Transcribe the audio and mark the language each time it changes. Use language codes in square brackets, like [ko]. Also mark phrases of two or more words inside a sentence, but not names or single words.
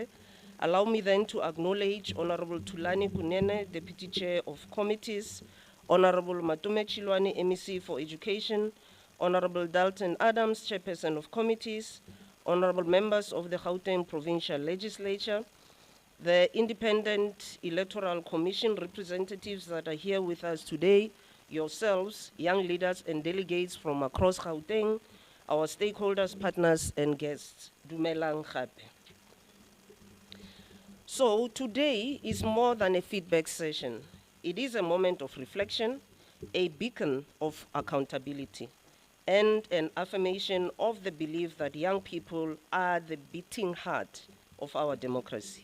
[en] Allow me then to acknowledge Honorable Tulani Kunene, Deputy Chair of Committees, Honorable Matume Chilwani, MEC for Education, Honorable Dalton Adams, Chairperson of Committees, Honorable members of the Gauteng Provincial Legislature, the Independent Electoral Commission representatives that are here with us today, yourselves, young leaders and delegates from across Gauteng, our stakeholders, partners and guests. [nso] Dumelang gape. [en] So today is more than a feedback session. It is a moment of reflection, a beacon of accountability, and an affirmation of the belief that young people are the beating heart of our democracy.